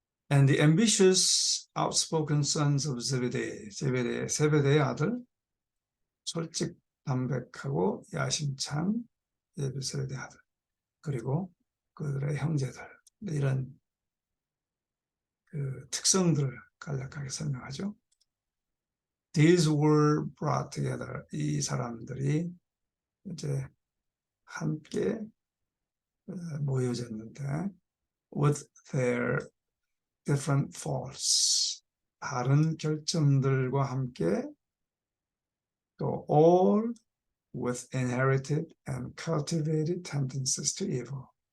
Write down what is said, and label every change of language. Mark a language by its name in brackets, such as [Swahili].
[English] And the ambitious, outspoken sons of Zebedee, [Korean] 세베대의 아들, 솔직 담백하고 야심찬 세베대의 아들, 그리고 그들의 형제들, 이런 그 특성들을 간략하게 설명하죠. [English] These were brought together. [Korean] 이 사람들이 이제 함께 모여졌는데 [English] with their different faults. [Korean] 다른 결점들과 함께 또 [English] all with inherited and cultivated tendencies to evil.